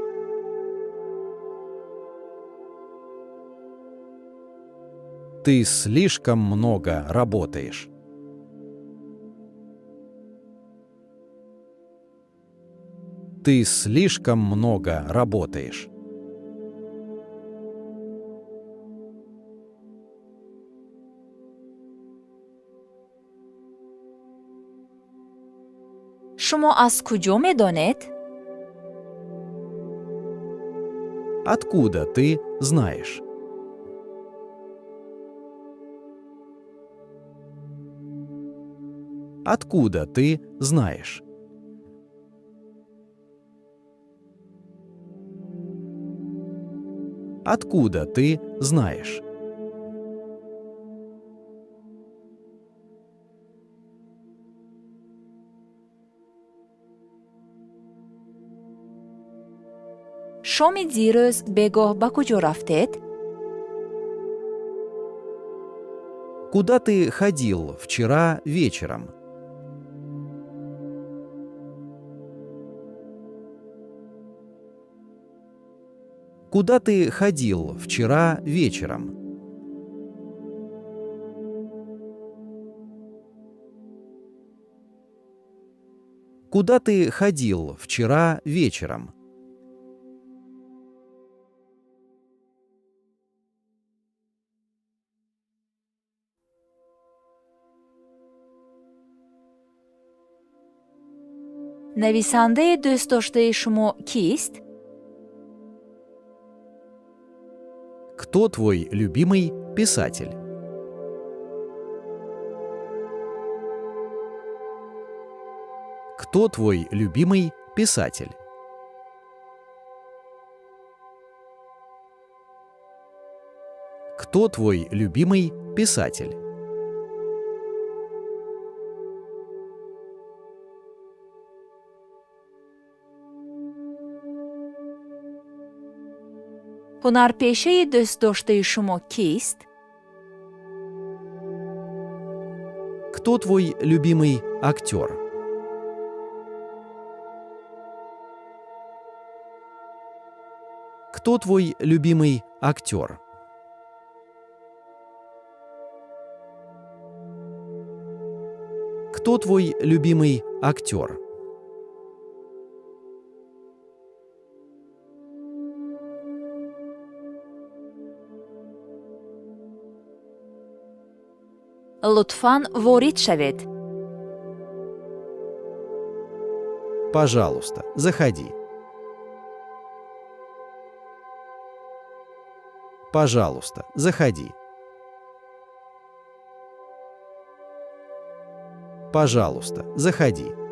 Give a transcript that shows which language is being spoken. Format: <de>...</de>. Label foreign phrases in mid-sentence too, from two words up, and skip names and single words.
<ru>Ты слишком много работаешь. Ты слишком много работаешь.</ru> <tg>шумо аз куҷо медонед?</tg> <ru>Откуда ты знаешь? Откуда ты знаешь? Откуда ты знаешь?</ru> <tg>шоми дирӯз бегоҳ ба куҷо рафтед?</tg> <ru>Куда ты ходил вчера вечером? Куда ты ходил вчера вечером? Куда ты ходил вчера вечером?</ru> <tg>нависандаи дӯстдоштаи шумо кист?</tg> <ru>Кто твой любимый писатель? Кто твой любимый писатель? Кто твой любимый писатель?</ru> <tg>ҳунарпешаи дӯстдоштаи шумо кист?</tg> <ru>Кто твой любимый актер? Кто твой любимый актер? Кто твой любимый актер?</ru> <tg>лутфан ворид шавед.</tg> <ru>Пожалуйста, заходи. Пожалуйста, заходи. Пожалуйста, заходи.</ru>